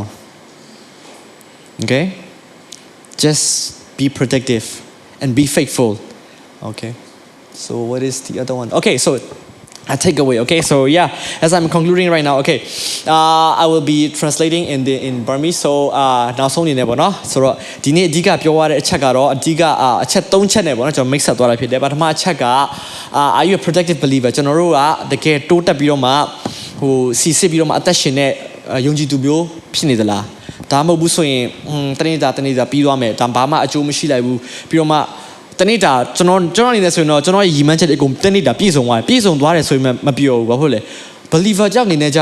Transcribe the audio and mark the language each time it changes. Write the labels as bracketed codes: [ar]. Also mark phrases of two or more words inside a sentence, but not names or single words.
[en] Okay? Just be protective and be faithful. Okay? So what is the other one? Okay, so I take away. Okay, so yeah, as I'm concluding right now, okay, I will be translating in Burmese. So now so [my] နေပေါ့နော်ဆိုတော့ဒီနေ့အဓိကပြောရတဲ့အချက်ကတော့အဓိကအချက်3ချက်နဲ့ပေါ့နော်ကျွန်တော် [en] mix up [my] သွားတာဖြစ်တယ်ပထမအချက်က [en] are you a protective believer [my] ကျွန်တော်တို့ကတကယ်တိုးတက်ပြီးတော့မှစီစစ်ပြီးတော့မှအသက်ရှင်တဲ့ယုံကြည်သူမျိုးဖြစ်နေသလားဒါမှမဟုတ် ဘူးဆိုရင်တနေ့တာပြီးသွားမယ်ဒါဘာမှအကျိုးမရှိလိုက်ဘူးပြီးတော့မှတနေ့တာကျွန်တော်အနေနဲ့ဆိုရင်တော့ကျွန်တော်ရဲ့ရည်မှန်းချက်တွေအကုန်တနေ့တာပြည့်စုံသွားတယ်ဆိုရင်မပြောဘူးဘာဖြစ်လဲ believer ကြောင့်နေနေကြ